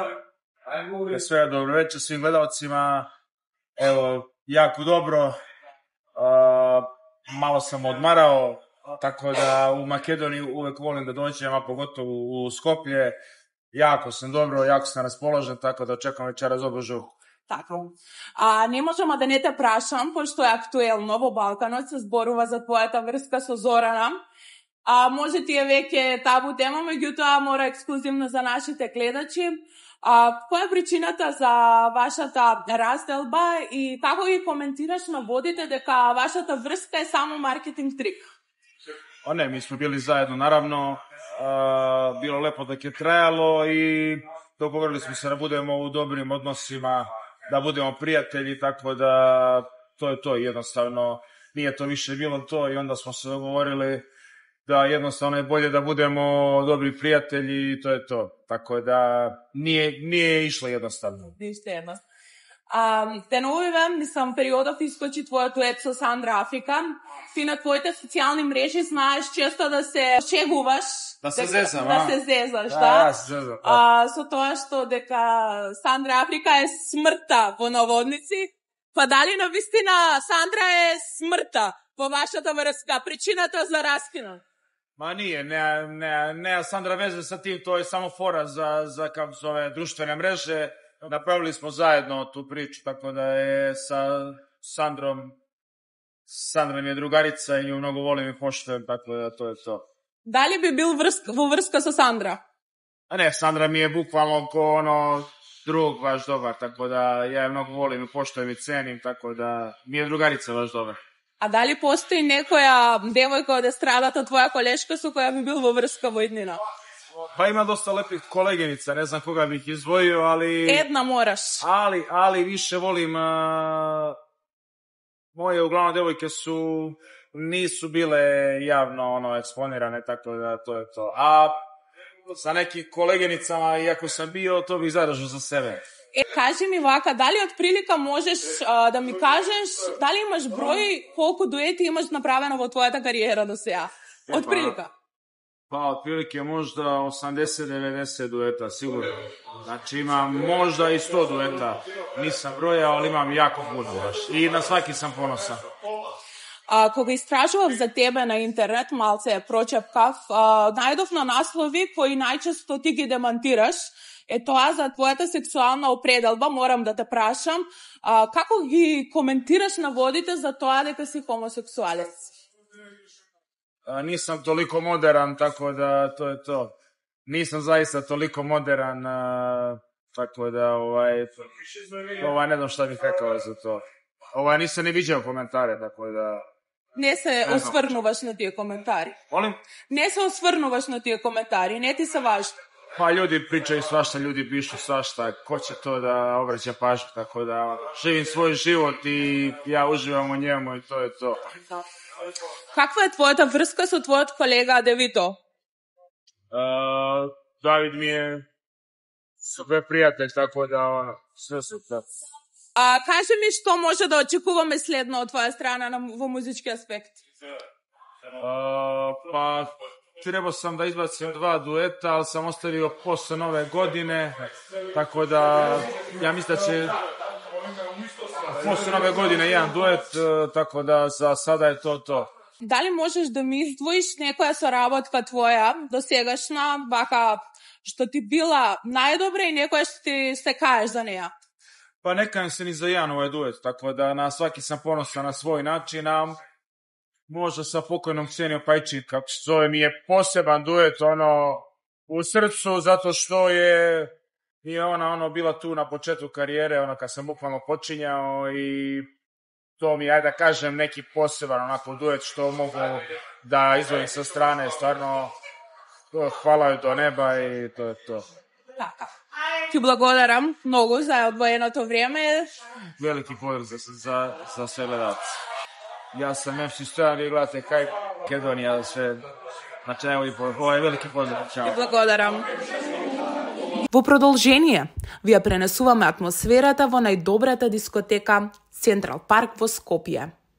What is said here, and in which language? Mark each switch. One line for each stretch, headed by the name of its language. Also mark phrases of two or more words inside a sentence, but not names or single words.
Serbian: Sve dobro večer svim gledalcima. Evo, jako dobro. Malo sam odmarao, tako da u Makedoniju uvek volim da dođem, a pogotovo u Skoplje. Jako sam dobro, jako sam raspoložen, tako da očekam večeras dobro žurku. Tako.
Macedonian: Не можемо да не те прашам, пошто е актуелно во Балканот, се зборува за твојата врска со Зорана. Може ти е веќе табу тема, меѓутоа мора ексклузивно за нашите гледачи. Која е причината за вашата разделба и како ги коментираш наводите дека вашата врска е само маркетинг трик?
Serbian: Ne, mi smo bili zajedno, naravno. Bilo lepo dok je trajalo i dogovorili smo se da budemo u dobrim odnosima, da budemo prijatelji, tako da to je to, jednostavno nije to više bilo to i onda smo se dogovorili da jednostavno je bolje da budemo dobri prijatelji i to je to, tako da nije išlo jednostavno. Ništa jednostavno.
Macedonian: Те новиве, мислам, периодов искочи твојот дует со Сандра Африка. Ти на твоите социјални мрежи знаеш често да се шегуваш. Да се зезам, Да се зезаш, да? Да, се зезам. Со тоа што дека Сандра Африка е смртта во наводници. Па дали навистина Сандра е смртта во вашата врска? Причината за раскинот?
Serbian: Ma nije, ne Sandra veze sa tim, to je samo fora za kako zove društvene mreže. Napravili smo zajedno tu priču, tako da je sa Sandrom je drugarica i nju mnogo volim i poštujem, tako da to je to.
Macedonian: Дали би бил во врска со Сандра?
Serbian: Ne, Sandra mi je bukvalno ko drug vaš dobar, tako da ja je mnogo volim i poštujem i cenim, tako da mi je drugarica vaš dobar.
Macedonian: А дали постои некоја девојка од естрадата, твоја колешка со која би бил во врска во иднина?
Serbian: Pa ima dosta lepih koleginica, ne znam koga bih izdvojio, ali...
Macedonian: Една мораш.
Serbian: Ali više volim... Moje uglavnom devojke nisu bile javno eksponirane, tako da to je to. A sa nekim koleginicama, iako sam bio, to bih zadržao za sebe.
Macedonian: Кажи ми вака, дали отприлика можеш да ми кажеш, дали имаш број колку дуети имаш направено во твојата кариера до сега? Отприлика.
Serbian: Pa, otprilike možda 80-90 dueta, sigurno. Znači imam možda i 100 dueta. Nisam brojao, ali imam jako puno baš. I na svaki sam ponosan.
Macedonian: Кога истражував за тебе на интернет, малце прочепкав, најдов на наслови кои најчесто ти ги демантираш. Е тоа за твојата сексуална определба, морам да те прашам. Како ги коментираш наводите за тоа дека си хомосексуалец?
Serbian: Nisam toliko moderan, tako da to je to. Nisam zaista toliko moderan, tako da ne znam šta bih rekao za to. Nisam ni viđao komentare, tako da...
Macedonian: Не се осврнуваш на тие коментари.
Serbian: Molim?
Macedonian: Не се осврнуваш на тие коментари, не ти се важни.
Serbian: Pa ljudi pričaju svašta, ljudi pišu svašta, ko će to da obraća pažnju, tako da živim svoj život i ja uživam u njemu i to je to.
Macedonian: Каква е твојата врска со твојот колега Девито? Давид ми je супер пријател,
Serbian: tako da sve супер.
Macedonian: Кажи ми што може да очекуваме следно од твоја страна во музички аспект?
Serbian: Pa trebao sam da izbacim 2 dueta, ali sam ostavio posle nove godine, tako da ja mislim da će posle nove godine jedan duet, tako da za sada je to. Da li možeš da mi izdvojiš
Macedonian: некоја соработка твоја досегашна, вака што ти била најдобра и некоја што ти се каеш за неја?
Serbian: Pa ne kajem se ni za jedan ovaj duet, tako da na svaki sam ponosan na svoj način, a možda sa pokojnom Ksenijom Pajčin, kako se zove, mi je poseban duet, u srcu, zato što je ona bila tu na početku karijere, kad sam bukvalno počinjao i to mi je, ajde da kažem, neki poseban duet što mogu da izdvojim sa strane, stvarno hvala joj do neba i to je to.
Macedonian: Така. Ти благодарам многу за одвоеното време.
Serbian: Велики поздрав за sve gledalce. Ja sam MC Stojan, vi gledate Kaj Makedonija, sve, znači najbolji pozdrav, veliki pozdrav. Ćao.
Macedonian: Ти благодарам. Во продолжение, ви ја пренесуваме атмосферата во најдобрата дискотека Централ Парк во Скопје.